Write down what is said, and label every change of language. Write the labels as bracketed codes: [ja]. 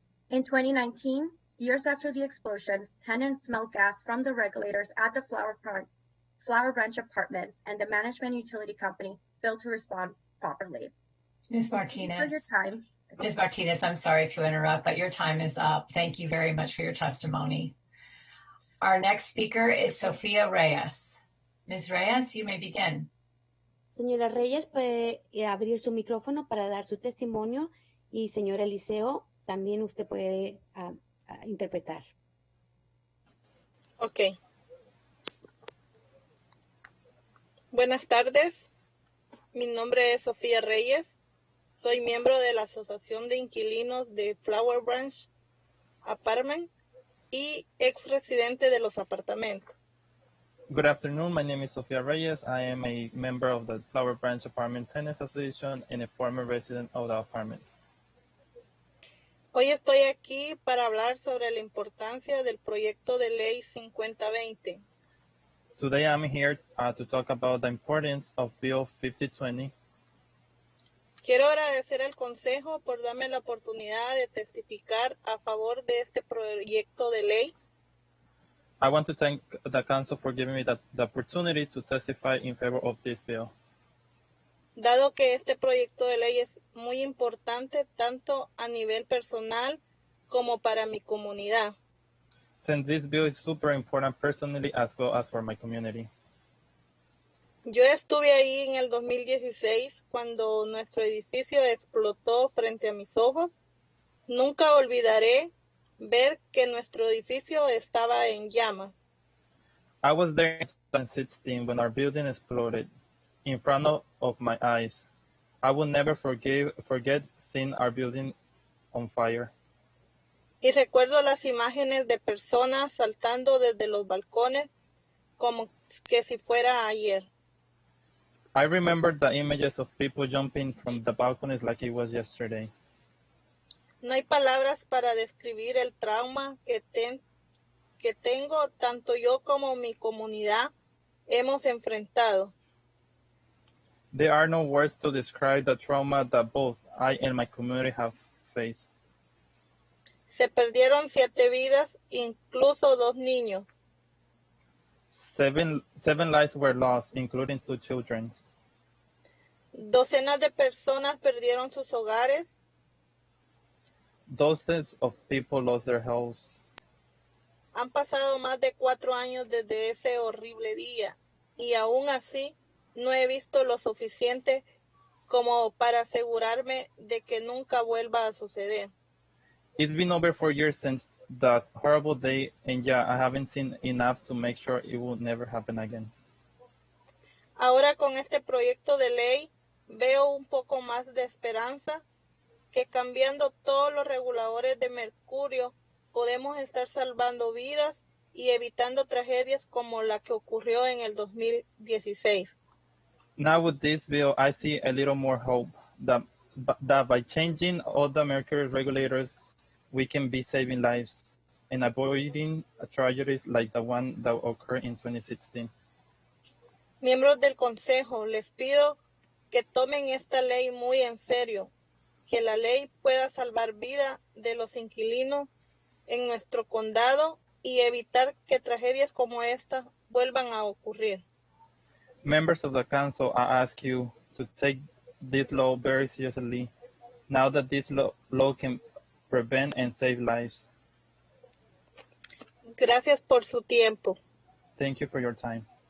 [en] In 2019, years after the explosions, tenants smelled gas from the regulators at the Flower Branch apartments, and the management utility company failed to respond properly. Ms. Martinez. For your time. Ms. Martinez, I'm sorry to interrupt, but your time is up. Thank you very much for your testimony. Our next speaker is Sofia Reyes. Ms. Reyes, you may begin. [es] Señora Reyes, puede abrir su micrófono para dar su testimonio, y señor Eliseo, también usted puede interpretar. [en] Ok. [es] Buenas tardes. Mi nombre es Sofía Reyes. Soy miembro de la Asociación de Inquilinos de Flower Branch Apartment y ex residente de los apartamentos. [en] Good afternoon. My name is Sofia Reyes. I am a member of the Flower Branch Apartment Tenants Association and a former resident of the apartments. [es] Hoy estoy aquí para hablar sobre la importancia del proyecto de ley 5020. [en] Today I'm here to talk about the importance of Bill 5020. [es] Quiero agradecer al Consejo por darme la oportunidad de testificar a favor de este proyecto de ley. [en] I want to thank the Council for giving me the opportunity to testify in favor of this bill. [es] Dado que este proyecto de ley es muy importante tanto a nivel personal como para mi comunidad. [en] Since this bill is super important personally as well as for my community. [es] Yo estuve ahí en el 2016 cuando nuestro edificio explotó frente a mis ojos. Nunca olvidaré ver que nuestro edificio estaba en llamas. [en] I was there in 2016 when our building exploded in front of my eyes. I will never forget seeing our building on fire. [es] Y recuerdo las imágenes de personas saltando desde los balcones como que si fuera ayer. [en] I remember the images of people jumping from the balconies like it was yesterday. [es] No hay palabras para describir el trauma que tengo, tanto yo como mi comunidad hemos enfrentado. [en] There are no words to describe the trauma that both I and my community have faced. [es] Se perdieron 7 vidas, incluso 2 niños. [en] 7 lives were lost, including 2 children. [es] Docenas de personas perdieron sus hogares. [en] Dozens of people lost their homes. [es] Han pasado más de 4 años desde ese horrible día y aún así no he visto lo suficiente como para asegurarme de que nunca vuelva a suceder. [en] It's been over 4 years since that horrible day, and yeah, I haven't seen enough to make sure it will never happen again. [es] Ahora con este proyecto de ley veo un poco más de esperanza que cambiando todos los reguladores de mercurio podemos estar salvando vidas y evitando tragedias como la que ocurrió en el 2016. [en] Now with this bill, I see a little more hope that by changing all the mercury regulators, we can be saving lives and avoiding tragedies like the one that occurred in 2016. [es] Miembros del Consejo, les pido que tomen esta ley muy en serio, que la ley pueda salvar vida de los inquilinos en nuestro condado y evitar que tragedias como esta vuelvan a ocurrir. [en] Members of the council, I ask you to take this law very seriously now that this law can prevent and save lives. [es] Gracias por su tiempo. [en] Thank you for your time.